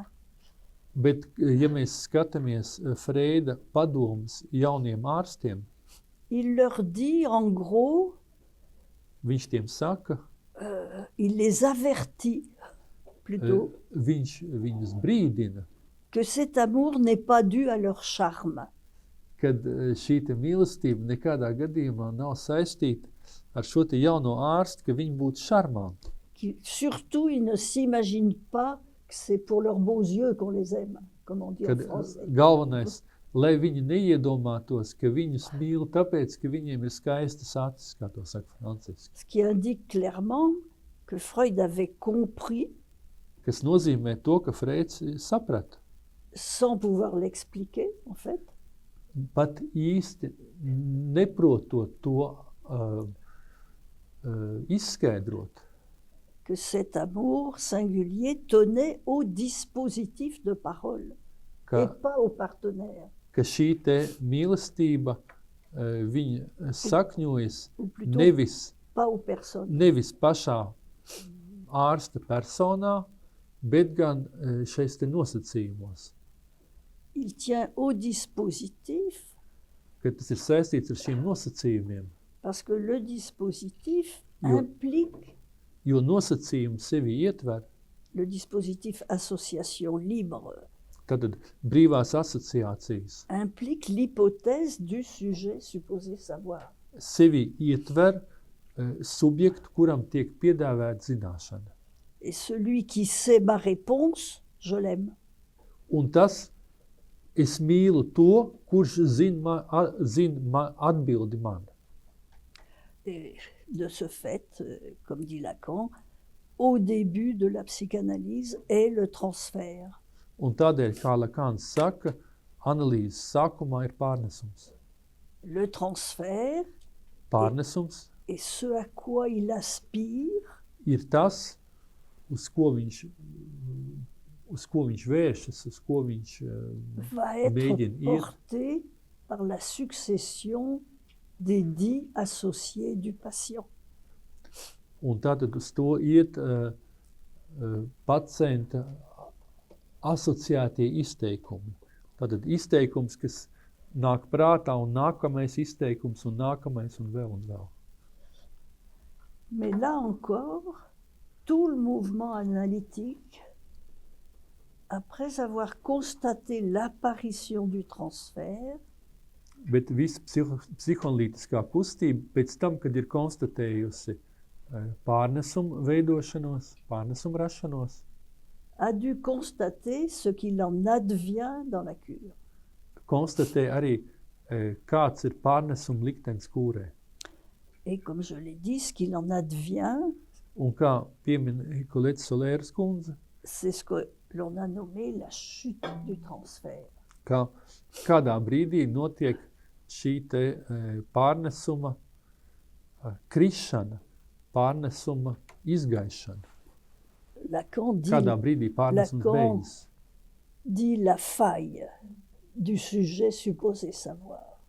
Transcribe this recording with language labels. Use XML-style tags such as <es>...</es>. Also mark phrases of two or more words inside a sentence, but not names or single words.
<lv>Bet, ja mēs skatāmies Freida padomus jauniem ārstiem,</lv> <fr>il leur dit en gros,</fr> <lv>viņš tiem saka,</lv> <fr>il les avertit plutôt,</fr> <lv>viņš viņus brīdina,</lv> <fr>que cet amour n'est pas dû à leur charme,</fr> <lv>kad šī te mīlestība nekādā gadījumā nav saistīta ar šo te jauno ārstu, ka viņi būtu šarmanti.</lv> <fr>Surtout, ils ne s'imaginent pas que c'est pour leurs beaux yeux qu'on les aime, comme on dit en</fr> <lv>Kad</lv> <fr>français.</fr> <lv>galvenais, lai viņi neiedomātos, ka viņus mīl tāpēc, ka viņiem ir skaistas acis, kā to saka franciski.</lv> <fr>Ce qui indique clairement que Freud avait compris,</fr> <lv>Kas nozīmē to, ka Freids saprata.</lv> <fr>sans pouvoir l'expliquer en fait,</fr> <lv>Pat īsti neprotot to izskaidrot,</lv> <fr>que cet amour singulier tenait au dispositif de parole et</fr> <lv>ka,</lv> <fr>pas au partenaire,</fr> <lv>ka šī te mīlestība viņa sakņojas</lv> <fr>ou plutôt</fr> <lv>nevis</lv> <fr>pas aux personnes.</fr> <lv>nevis pašā ārsta personā, bet gan šais te nosacījumos,</lv> <fr>Il tient au dispositif</fr> <lv>ka tas ir saistīts ar šiem nosacījumiem,</lv> <fr>parce que le dispositif</fr> <lv>Jo.</lv> <fr>implique</fr> <lv>jo nosacījumi sevi ietver,</lv> <fr>le dispositif association libre,</fr> <lv>tātad brīvās asociācijas,</lv> <fr>implique l'hypothèse du sujet supposé savoir.</fr> <lv>sevi ietver subjektu, kuram tiek piedāvāta zināšana.</lv> <fr>Et celui qui sait ma réponse, je l'aime.</fr> <lv>Un tas, es mīlu to, kurš zina atbildi man.</lv> <fr>Et de ce fait, comme dit Lacan, au début de la psychanalyse est le transfert.</fr> <lv>Un tādēļ, kā Lakāns saka, analīzes sākumā ir pārnesums.</lv> <fr>Le transfert</fr> <lv>Pārnesums</lv> <fr>est ce à quoi il aspire</fr> <lv>ir tas, uz ko viņš vēršas, uz ko viņš</lv> <fr>va être</fr> <lv>mēģina iet.</lv> <fr>porté par la succession des dits associés du patient.</fr> <lv>Un tātad uz to iet pacienta asociētie izteikumi. Tātad izteikums, kas nāk prātā, un nākamais izteikums, un nākamais, un vēl.</lv> <fr>Mais là encore, tout le mouvement analytique, après avoir constaté l'apparition du transfert,</fr> <lv>Bet visa psihoanalītiskā kustība pēc tam, kad ir konstatējusi pārnesumu veidošanos, pārnesumu rašanos,</lv> <fr>a dû constater ce qu'il en advient dans la cure.</fr> <lv>konstatē arī, kāds ir pārnesuma liktenis kūrē.</lv> <fr>Et comme je l'ai dit, ce qu'il en advient,</fr> <lv>Un kā piemin Colette Solēras kundze,</lv> <fr>c'est ce que l'on a nommé la chute du transfert.</fr> <lv>ka kādā brīdī notiek šī te pārnesuma krišana, pārnesuma izgaišana. Lacan Kādā brīdī pārnesums Lacan beidzas.</lv> <fr>dit la faille du sujet supposé savoir.</fr>